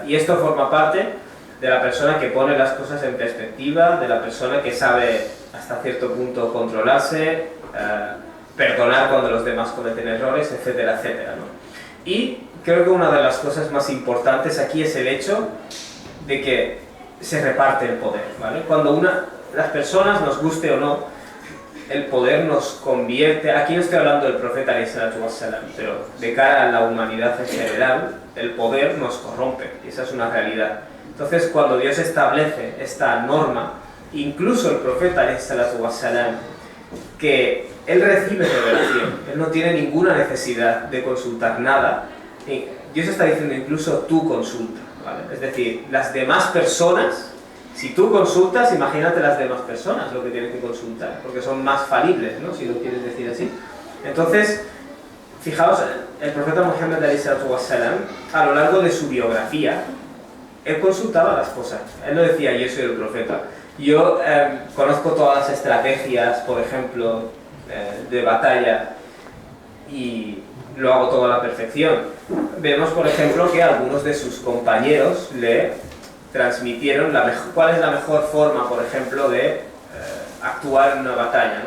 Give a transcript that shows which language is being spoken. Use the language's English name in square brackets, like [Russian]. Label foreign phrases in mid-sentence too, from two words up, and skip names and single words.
[Spanish] Y esto forma parte de la persona que pone las cosas en perspectiva, de la persona que sabe hasta cierto punto controlarse, perdonar cuando los demás cometen errores, etcétera, etcétera, ¿no? Y creo que una de las cosas más importantes aquí es el hecho de que se reparte el poder, ¿vale? Cuando las personas, nos guste o no, el poder nos convierte, aquí no estoy hablando del profeta [Arabic] عليه الصلاة والسلام, [Spanish] pero de cara a la humanidad en general, el poder nos corrompe, y esa es una realidad. Entonces, cuando Dios establece esta norma, incluso el profeta [Arabic] عليه الصلاة والسلام, [Spanish] que él recibe revelación, él no tiene ninguna necesidad de consultar nada, Dios está diciendo incluso tú consulta, ¿vale? Es decir, las demás personas, si tú consultas, imagínate las demás personas lo que tienen que consultar, porque son más falibles, ¿no? Si lo quieres decir así. Entonces, fijaos, el profeta Muhammad [Arabic] عليه الصلاة والسلام, [Spanish] a lo largo de su biografía, él consultaba las cosas. Él no decía, yo soy el profeta. Yo conozco todas las estrategias, por ejemplo, de batalla, y lo hago todo a la perfección. Vemos, por ejemplo, que algunos de sus compañeros le transmitieron cuál es la mejor forma, por ejemplo, de actuar en una batalla, ¿no?